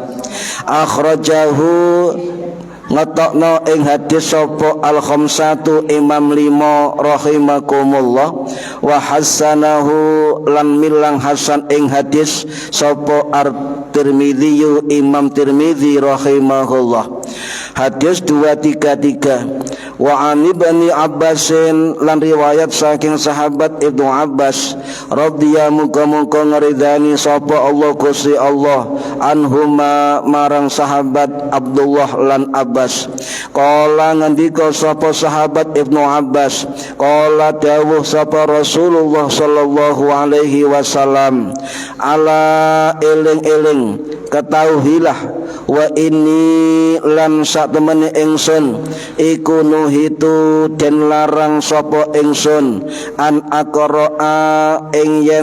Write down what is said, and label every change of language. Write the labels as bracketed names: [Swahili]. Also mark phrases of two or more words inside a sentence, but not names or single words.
[Javanese] Akhrajahu ngetokno ing hadis sapa al-khamsatu imam 5 rahimakumullah [Arabic] وحسنه [Javanese] lan milang hasan ing hadis sapa at-Tirmidzi imam Tirmidzi rahimahullah. Hadis 233. [Arabic] وعن ابن عباس [Javanese] lan riwayat saking sahabat Ibnu Abbas radhiyallahu muga ngridani sapa Allah Gusti Allah anhuma marang sahabat Abdullah lan Abbas. Kala ngendika sapa sahabat Ibnu Abbas, kala dawuh sapa Rasulullah [Arabic] صلى الله عليه وسلم, [Javanese] ala eling-eling ketahuilah [Arabic] وإني [Javanese] lan satemene ingsun iku nuhitu den larang sapa ingsun [Arabic] أن أقرأ [Javanese] ing